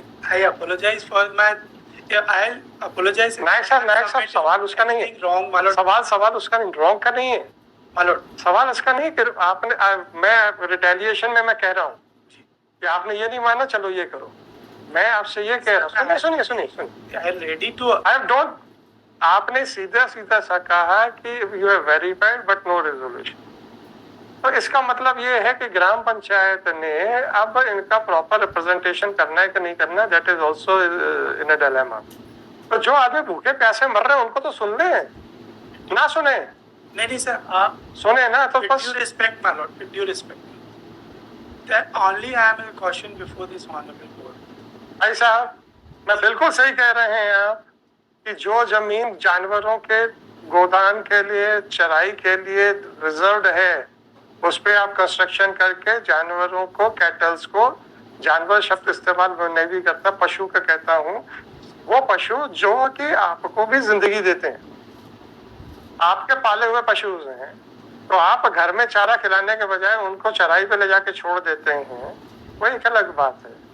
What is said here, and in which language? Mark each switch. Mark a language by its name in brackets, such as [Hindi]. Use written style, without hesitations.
[English] I apologize for my I'll apologize. [Hindi] नहीं sir, सवाल उसका नहीं है। [English] Wrong, my lord. [Hindi] सवाल उसका नहीं, रॉन्ग का नहीं है। [English] My lord. [Hindi] सवाल इसका नहीं कि आपने मैं रिटेलिएशन में मैं कह रहा हूँ कि आपने ये नहीं माना, चलो ये करो। मैं आपसे ये कह रहा हूँ, सुनिए। [English] I am ready to. I don't [Hindi] आपने सीधा सीधा सा कहा कि [English] You have verified but no resolution. [Hindi] तो इसका मतलब ये है कि ग्राम पंचायत ने अब इनका प्रॉपर रिप्रेजेंटेशन करना है कि नहीं करना, [English] That is also in a dilemma. [Hindi] तो जो आदमी भूखे प्यासे मर रहे हैं उनको तो सुन ले, ना सुने नहीं सर, आप सुने ना तो [English] with [Hindi] बस। [English] due respect, my lord, with due respect, that only I am a caution before this honorable board. [Hindi] भाई साहब, मैं बिल्कुल सही कह रहे हैं आप कि जो जमीन जानवरों के गोदान के लिए, चराई के लिए रिजर्व्ड है, उस पे आप कंस्ट्रक्शन करके जानवरों को, कैटल्स को, जानवर शब्द इस्तेमाल मैं नहीं भी करता, पशु का कहता हूँ, वो पशु जो कि आपको भी जिंदगी देते हैं, आपके पाले हुए पशु हैं, तो आप घर में चारा खिलाने के बजाय उनको चराई पे ले जाके छोड़ देते हैं, वो एक अलग बात है।